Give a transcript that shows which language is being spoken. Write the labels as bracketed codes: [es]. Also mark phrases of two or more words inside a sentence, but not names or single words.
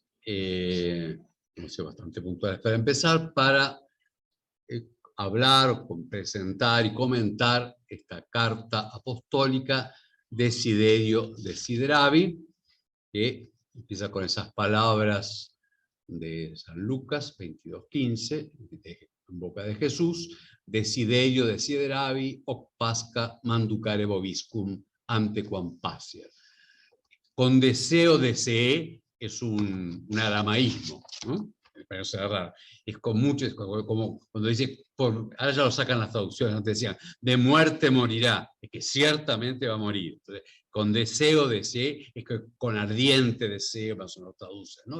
[es] No sé, bastante puntuales para empezar, para hablar, presentar y comentar esta carta apostólica Desiderio Desideravi, que empieza con esas palabras de San Lucas 22:15, en boca de Jesús: [la] Desiderio Desideravi, hoc pasca manducare vobiscum ante quam passiat. [es] Con deseo deseé es un aramaísmo, ¿no? Me parece raro. Es con mucho, es como cuando dice, ahora ya lo sacan las traducciones, antes decían, de muerte morirá, es que ciertamente va a morir. Entonces, con deseo deseé, es que con ardiente deseo, más o menos traduce, ¿no?